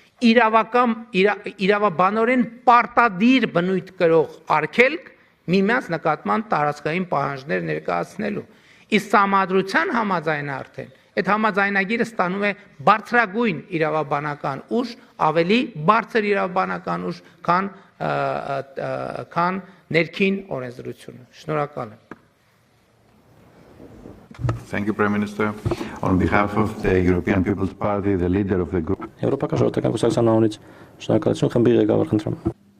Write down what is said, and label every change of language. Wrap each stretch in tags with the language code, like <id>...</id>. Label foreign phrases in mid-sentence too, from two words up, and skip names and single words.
<hy>իրավաբանորեն պարտադիր բնույթ կրող արգելք միմյանց նկատմամբ տարածքային պահանջներ ներկայացնելու։ Իսկ սահմանադրության համաձայնը արդեն այդ համաձայնագիրը ստանում է բարձրագույն իրավաբանական ուժ, ավելի բարձր իրավաբանական ուժ, քան ներքին օրենսդրությունը։ Շնորհակալ եմ։</hy> <en>Thank you, Prime Minister. On behalf of the European People's Party, the leader of the group.</en> <hy>Եվրոպական ժողովրդական կուսակցության անունից շնորհակալություն խմբի ղեկավար խնդրեմ։</hy>